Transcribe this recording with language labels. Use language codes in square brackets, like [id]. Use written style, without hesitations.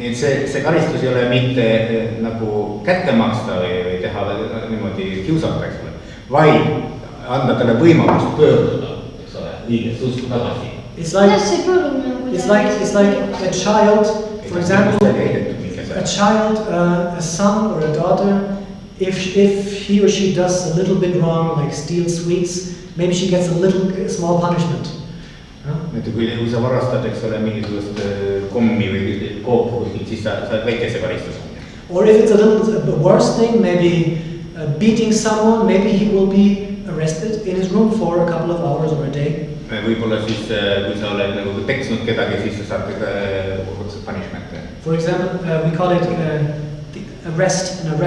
[et] Nii et see karistus ei ole mitte nagu kätte maksta või teha niimoodi kiusata, eks ole, vaid anda talle võimalust pöörduda, eks ole, õigest usku tagasi. [en] It's like a child, for example, a child, a son or a daughter, if he or she does a little bit wrong, like steal sweets, maybe she gets a small punishment. [et] Kui sa varastad, eks ole, mingisugust kommi või koopu, siis sa saad väikese karistuse. [en] Or if it's a little worse thing, maybe beating someone, maybe he will be arrested in his room for a couple of hours or a day. [et] Võib-olla siis, kui sa oled nagu peksnud kedagi, siis sa saad punishment. [en] For example, we call it arrest.